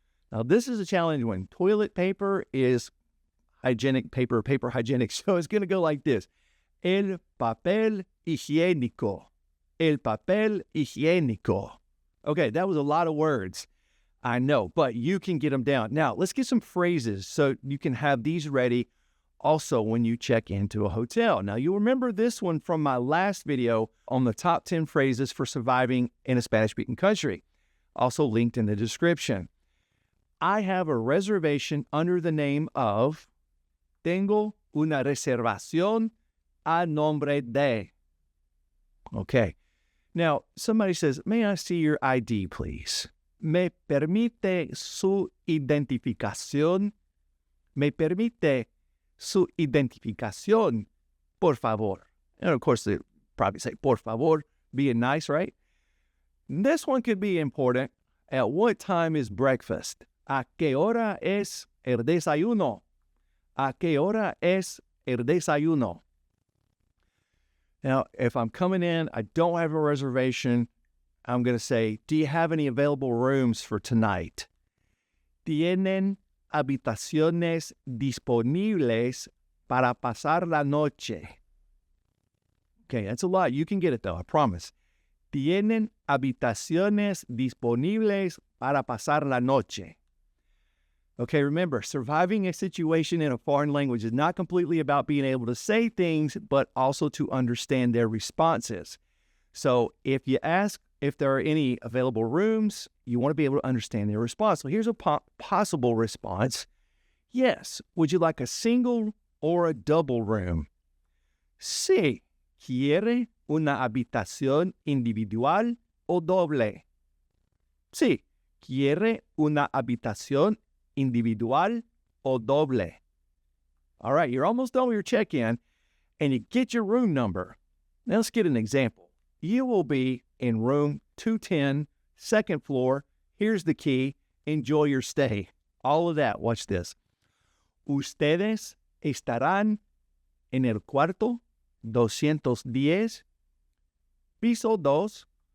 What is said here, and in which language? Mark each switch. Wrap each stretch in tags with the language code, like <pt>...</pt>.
<en>Now, this is a challenge one. Toilet paper is hygienic paper, paper hygienic. So it's going to go like this.</en> <es>El papel higiénico, el papel higiénico.</es> <en>Okay, that was a lot of words. I know, but you can get them down. Now, let's get some phrases so you can have these ready also when you check into a hotel. Now, you'll remember this one from my last video on the top 10 phrases for surviving in a Spanish-speaking country, also linked in the description. I have a reservation under the name of</en> <es>tengo una reservación a nombre de.</es> <en>Okay. Now, somebody says, may I see your ID, please?</en> <es>¿Me permite su identificación? ¿Me permite su identificación? Por favor.</es> <en>And of course, they probably say,</en> <es>por favor,</es> <en>being nice, right? This one could be important. At what time is breakfast?</en> <es>¿A qué hora es el desayuno? ¿A qué hora es el desayuno?</es> <en>Now, if I'm coming in, I don't have a reservation, I'm going to say, do you have any available rooms for tonight?</en> <es>¿Tienen habitaciones disponibles para pasar la noche?</es> <en>Okay, that's a lot. You can get it, though, I promise.</en> <es>¿Tienen habitaciones disponibles para pasar la noche?</es> <en>Okay, remember, surviving a situation in a foreign language is not completely about being able to say things, but also to understand their responses. So if you ask if there are any available rooms, you want to be able to understand their response. So here's a possible response. Yes. Would you like a single or a double room?</en> <es>Sí. ¿Quiere una habitación individual o doble? Sí. ¿Quiere una habitación individual o doble?</es> <en>All right, you're almost done with your check-in, and you get your room number. Now let's get an example. You will be in room 210, second floor. Here's the key. Enjoy your stay. All of that. Watch this.</en> <es>Ustedes estarán en el cuarto 210, piso 2.</es>